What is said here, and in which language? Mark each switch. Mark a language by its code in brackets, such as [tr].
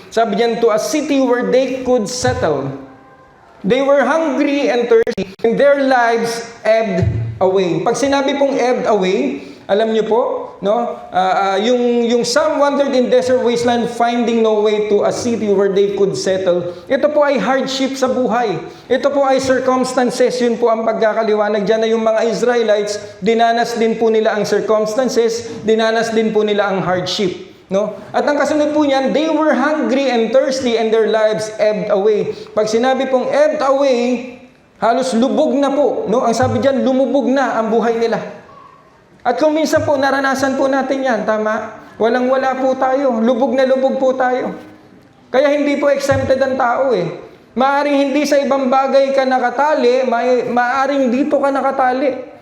[tl] Sabi diyan, [en] to a city where they could settle. They were hungry and thirsty, and their lives ebbed away. [tl] Pag sinabi pong ebbed away, alam niyo po, no? [en] Yung some wandered in desert wasteland, finding no way to a city where they could settle. [tl] Ito po ay hardship sa buhay. Ito po ay circumstances. Yun po ang pagkakaliwanag dyan na yung mga Israelites, dinanas din po nila ang circumstances, dinanas din po nila ang hardship. No? At ang kasunod po niyan, [en] they were hungry and thirsty and their lives ebbed away. [tl] Pag sinabi pong ebbed away, halos lubog na po. No? Ang sabi diyan, lumubog na ang buhay nila. At kung minsan po, naranasan po natin yan, tama? Walang-wala po tayo. Lubog na lubog po tayo. Kaya hindi po exempted ang tao eh. Maaring hindi sa ibang bagay ka nakatali, maaring dito ka nakatali.